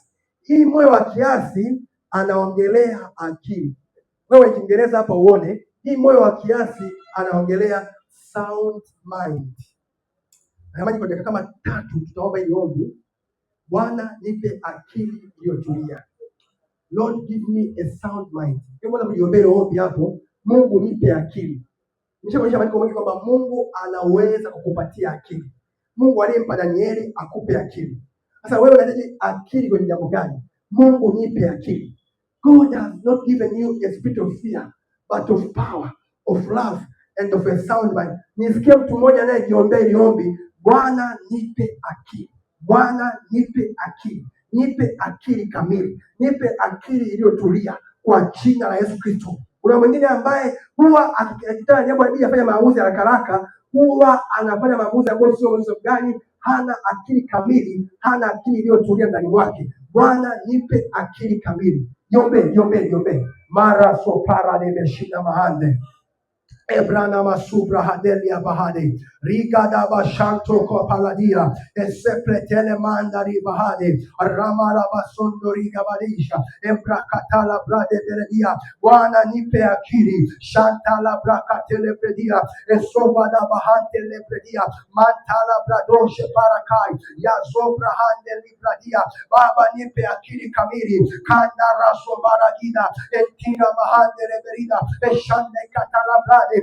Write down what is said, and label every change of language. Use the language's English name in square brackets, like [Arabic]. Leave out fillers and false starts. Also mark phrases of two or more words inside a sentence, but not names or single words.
[Swahili] Hii moyo wa kiasi anaongelea akili. Wewe Kiingereza hapa uone, hii moyo wa kiasi anaongelea [English] sound mind. [Swahili] Jamani, kwa dakika kama 3 tutaomba hili ombi. Bwana nipe akili iliyotulia. [English] Lord give me a sound mind. [Swahili] Hebu niombee ombi hapo. Mungu nipe akili. Nimeshaonyesha maandiko mengi kwamba Mungu anaweza kukupatia akili. Mungu aliyempa Danieli akupe akili. Sasa wewe unahitaji akili kwenye jambo gani? Mungu nipe akili. [English] God has not given you a spirit of fear, but of power, of love and of a sound mind. [Swahili] Nisikie mtu mmoja anayejiombea hili ombi. Bwana nipe akili. Bwana nipe akili. Nipe akili kamili. Nipe akili iliyotulia kwa jina la Yesu Kristo. Kuna mwingine ambaye huwa akitaka jambo hili afanye maamuzi haraka, huwa anafanya maamuzi ambayo sio maamuzi gani, hana akili kamili, hana akili iliyotulia ndani mwake. Bwana nipe akili kamili. Jombe. Mara sopara nimeshinda mahande. Ebrana masubra hadelia bahade rigada bashanto ko paladia esepretele mandari bahade ramara basondo riga badisha embrakatala brade beredia. Bwana nipe akili shantala brakatele bredia esobada bahante lebredia mantala bradoshe parakai ya sobra hande libradia. Baba nipe akili kamili kanda raso baragida entina bahande leberida eshande katala brade.